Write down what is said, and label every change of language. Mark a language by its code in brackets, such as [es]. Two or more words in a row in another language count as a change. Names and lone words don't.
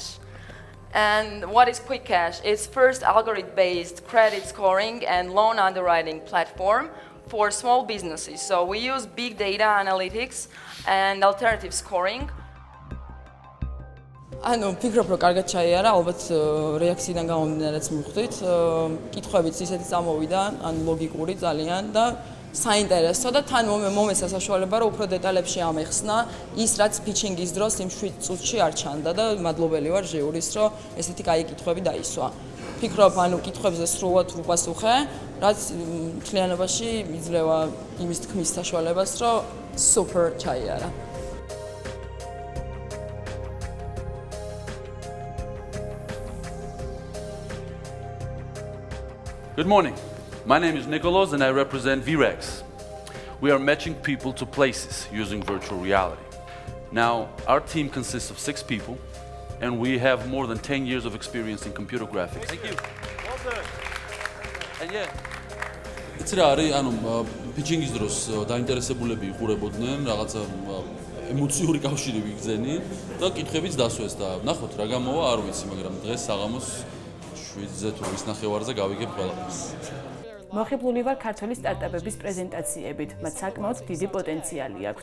[en] And what is QuickCash? It's first algorithm-based credit scoring and loan underwriting platform for small businesses. So we use big data analytics and alternative scoring. [ka] ანუ ფიქრობ რომ კარგად ჩაიარა, ალბათ რეაქციიდან გამომდინარეც მივხვდით. კითხვებიც ისეთი წამოვიდა, ანუ ლოგიკური ძალიან და საინტერესო და თან მომეცა საშუალება რომ უფრო დეტალებში ამეხსნა ის რაც ფიჩინგის დროს იმ 7 წუთში არ ჩანდა და მადლობელი ვარ ჟიურის რომ ესეთი კაი კითხვები დაისვა. ფიქრობ ანუ კითხვებზე სრულად ვუპასუხე, რაც მთლიანობაში იძლევა იმის თქმის საშუალებას რომ სუპერ ჩაიარა. [en] Good morning. My name is Nicholas and I represent VREX. We are matching people to places using virtual reality. Now, our team consists of 6 people and we have more than 10 years of experience in computer graphics. Thank you. Well done. And yeah. [ka] It's რა არის, ანუ pitching-ის დროს დაინტერესებულები იყურებოდნენ, რაღაცა ემოციური კავშირი ვიგზენით და კითხვებიც დასვეს და ნახოთ რა გამოვა, არ ვიცი, მაგრამ დღეს საღამოს 7-ზე თუ 8 ნახევარზე გავიგებ ყველაფერს. მოხიბლული ვარ ქართველი სტარტაპების პრეზენტაციებით, მათ საკმაოდ დიდი პოტენციალი აქვთ.